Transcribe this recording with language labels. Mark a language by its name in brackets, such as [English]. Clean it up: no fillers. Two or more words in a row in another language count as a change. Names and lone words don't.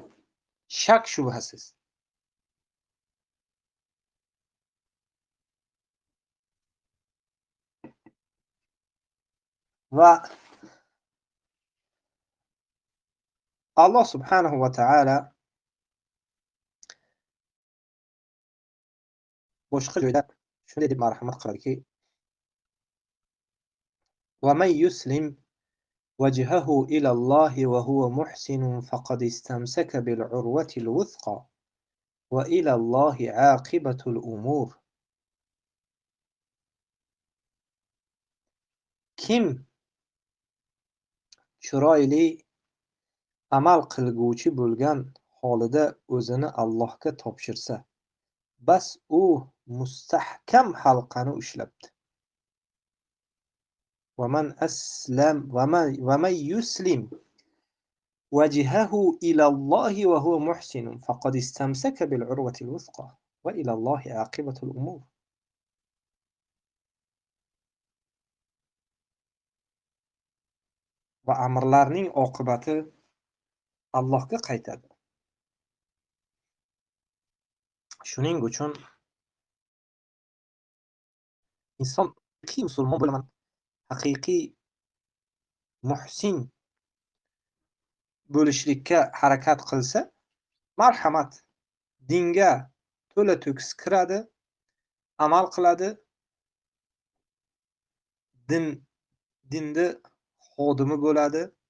[Uzbek] Shak shubhasiz. Va Alloh [Arabic] سبحانه وتعالى [Uzbek] boshqa joyda shunday deb marhamat qiladiki: [Arabic] "ومن يسلم وجهه إلى الله وهو محسن فقد استمسك بالعروة الوثقى وإلى الله عاقبة الأمور." [Uzbek] Kim chiroyli amal qilguvchi bo'lgan holida o'zini Allohga topshirsa, bas u mustahkam halqani ushlabdi. [Arabic] ومن يسلم وجهه إلى الله وهو محسن فقد استمسك بالعروة الوثقى وإلى الله عاقبة الأمور. [Uzbek] Va amrlarning oqibati Allohga qaytadi. Shuning uchun inson haqiqiy musulmon bo'laman, haqiqiy muhsin bo'lishlikka harakat qilsa, marhamat, dinga to'la to'kis kiradi, amal qiladi, dinda xodimi bo'ladi.